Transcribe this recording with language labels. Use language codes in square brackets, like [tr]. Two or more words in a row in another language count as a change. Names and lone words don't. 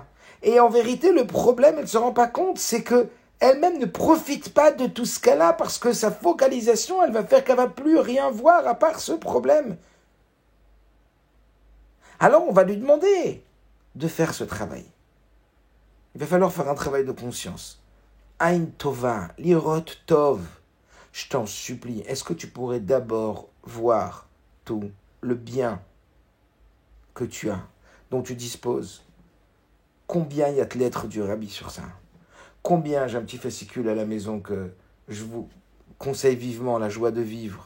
[fr] Et en vérité, le problème, elle ne se rend pas compte, c'est que elle-même ne profite pas de tout ce qu'elle a parce que sa focalisation, elle va faire qu'elle ne va plus rien voir à part ce problème. Alors on va lui demander de faire ce travail. Il va falloir faire un travail de conscience. [he] עין טובה, לראות טוב. [fr] Je t'en supplie, est-ce que tu pourrais d'abord voir tout le bien que tu as, dont tu disposes, combien il y a de lettres du Rabbi sur ça? Combien j'ai un petit fascicule à la maison que je vous conseille vivement, la joie de vivre.